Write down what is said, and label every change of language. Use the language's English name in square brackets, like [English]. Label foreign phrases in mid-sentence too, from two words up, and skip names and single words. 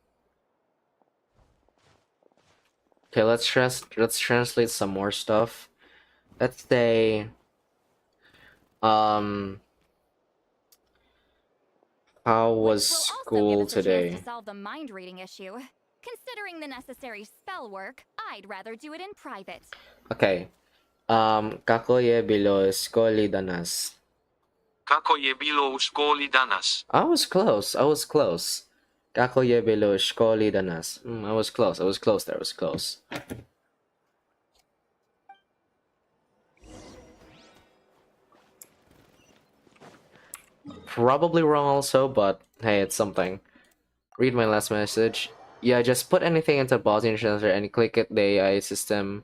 [English] Okay, let's translate some more stuff. Let's say how was school today? To solve the mind reading issue. Considering the necessary spell work, I'd rather do it in private. Okay. [Bosnian] Kako je bilo u školi danas? Kako je bilo u školi danas? [English] I was close. [Bosnian] Kako je bilo u školi danas? [English] I was close there, I was close. Probably wrong also, but hey, it's something. Read my last message. Yeah, just put anything into Bosnian translator and click it, the AI system.